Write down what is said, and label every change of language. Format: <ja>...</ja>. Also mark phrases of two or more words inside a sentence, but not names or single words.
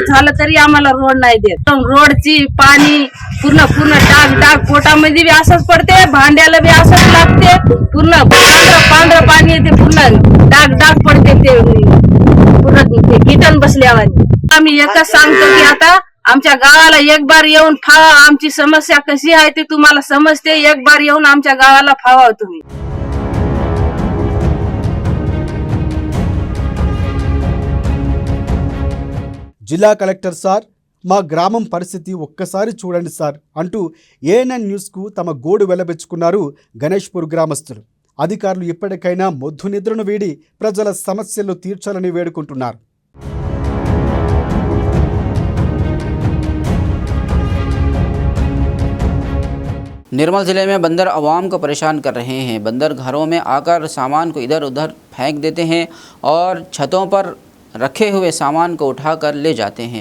<mr>झालं तरी आम्हाला रोड नाही देत रोडची पाणी पूर्ण डाग पोटामध्ये बी असंच पडते भांड्याला बी असंच लागते पूर्ण पांढरं पाणी येते पूर्ण डाग पडते ते पूर्ण कीटन बसल्यावर आम्ही एकच सांगतो की आता आमच्या गावाला</mr> <hi>एक बार</hi> <mr>येऊन फावा आमची समस्या कशी आहे ते तुम्हाला समजते</mr> <hi>एक बार</hi> <mr>येऊन आमच्या गावाला फावा तुम्ही</mr> <te>జిల్లా</te> <en>collector sir</en> <te>మా గ్రామం పరిస్థితి ఒక్కసారి చూడండి సార్ అంటూ ఏఎన్ఎన్ న్యూస్కు తమ గోడు వెలబెచ్చుకున్నారు గణేష్పూర్ గ్రామస్తులు. అధికారులు ఇప్పటికైనా మొద్దు నిద్రను వీడి ప్రజల సమస్యలు తీర్చాలని వేడుకుంటున్నారు.</te> <hi>निर्मल ज़िले में बंदर आवाम को परेशान कर रहे हैं। बंदर घरों में आकर सामान को इधर उधर फेंक देते हैं और छतों पर रखे हुए सामान को उठाकर ले जाते हैं।</hi>